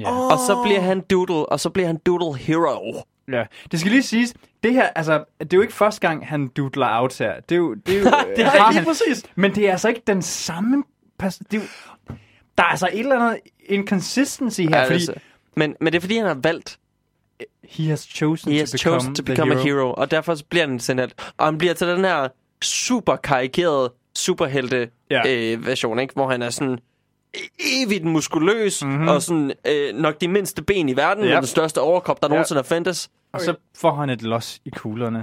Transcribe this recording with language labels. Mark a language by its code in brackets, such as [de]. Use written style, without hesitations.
[en] Yeah. [da] Og så bliver han doodle, og så bliver han doodle hero. Ja, det skal lige siges, det her, altså, det er jo ikke første gang, han doodler out her. Det er lige præcis. Men det er altså ikke den samme person. Der er altså et eller andet inconsistency her. Ja, men det er fordi, han har valgt. [en] He has chosen to become a hero. [da] Og derfor så bliver han sådan, og han bliver til den her super karikerede, superhelte version, ikke? Hvor han er sådan... evigt muskuløs, mm-hmm. og sådan nok de mindste ben i verden, og den største overkrop, der nogensinde har fandtes. Og så får han et los i kuglerne.